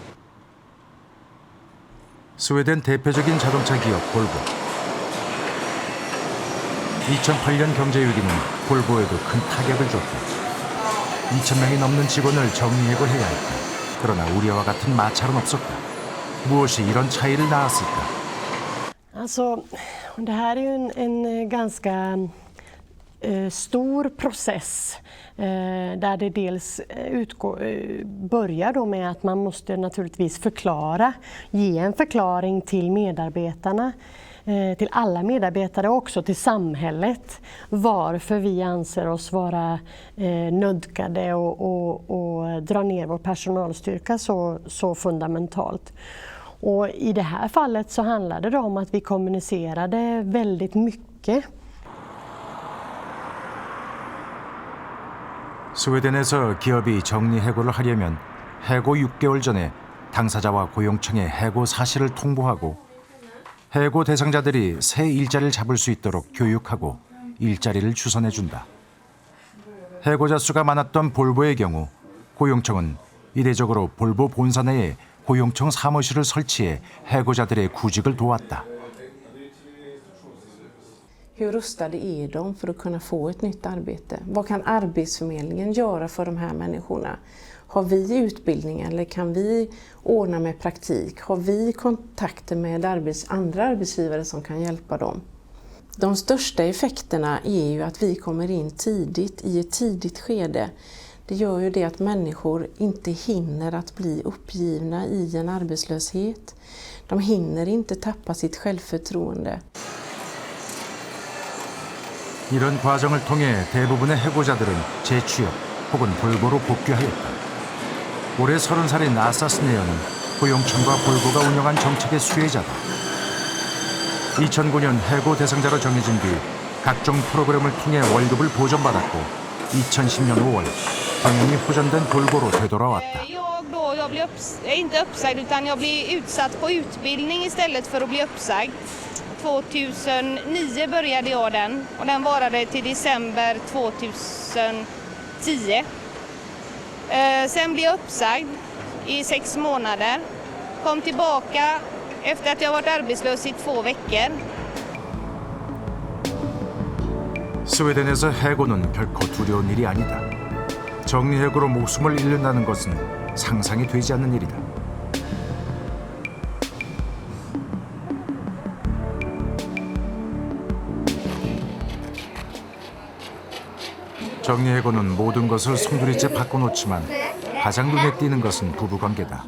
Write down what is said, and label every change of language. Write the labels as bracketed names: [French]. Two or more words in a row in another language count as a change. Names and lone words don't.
[Korean] 스웨덴 대표적인 자동차 기업 볼보. 2008년 경제위기는 볼보에도 큰 타격을 줬다. 2,000명이 넘는 직원을 정리해고해야 했다. 그러나 우리와 같은 마찰은 없었다. 무엇이 이런 차이를 낳았을까? [Swedish] Alltså, det här är ju en ganska stor process där det dels börjar då med att man måste naturligtvis ge en förklaring till medarbetarna, till alla medarbetare och också till samhället varför vi anser oss vara nödgade och dra ner vår personalstyrka så fundamentalt. Och i det här fallet så handlade det om att vi kommunicerade väldigt mycket. [Korean] 스웨덴에서 기업이 정리해고를 하려면 해고 6개월 전에 당사자와 고용청에 해고 사실을 통보하고 해고 대상자들이 새 일자리를 잡을 수 있도록 교육하고 일자리를 주선해준다. 해고자 수가 많았던 볼보의 경우 고용청은 이례적으로 볼보 본사 내에 고용청 사무실을 설치해 해고자들의 구직을 도왔다. [Swedish] Hur rustade är de för att kunna få ett nytt arbete? Vad kan Arbetsförmedlingen göra för de här människorna? Har vi utbildning eller kan vi ordna med praktik? Har vi kontakter med andra arbetsgivare som kan hjälpa dem? De största effekterna är ju att vi kommer in tidigt, i ett tidigt skede. Det gör ju det att människor inte hinner att bli uppgivna i en arbetslöshet. De hinner inte tappa sitt självförtroende. [Korean] 이런 과정을 통해 대부분의 해고자들은 재취업 혹은 볼보로 복귀하였다. 올해 30살인 아사 스네어는 고용청과 볼보가 운영한 정책의 수혜자다. 2009년 해고 대상자로 정해진 뒤 각종 프로그램을 통해 월급을 보전받았고 2010년 5월 당연히 호전된 볼보로 되돌아왔다. [Swedish] Jag blir inte uppsagd utan jag blir utsatt på utbildning istället för att bli uppsagd. 2009 började jag den och den varade till december 2010 10. Sen blev jag uppsagd i 6 månader. Kom tillbaka efter att jag varit arbetslös i 2 veckor. [Korean] 스웨덴에서 해고는 결코 두려운 일이 아니다. 정리해고로 목숨을 잃는다는 것은 상상이 되지 않는 일이다. 정리해고는 모든 것을 송두리째 바꿔놓지만 가장 눈에 띄는 것은 부부관계다.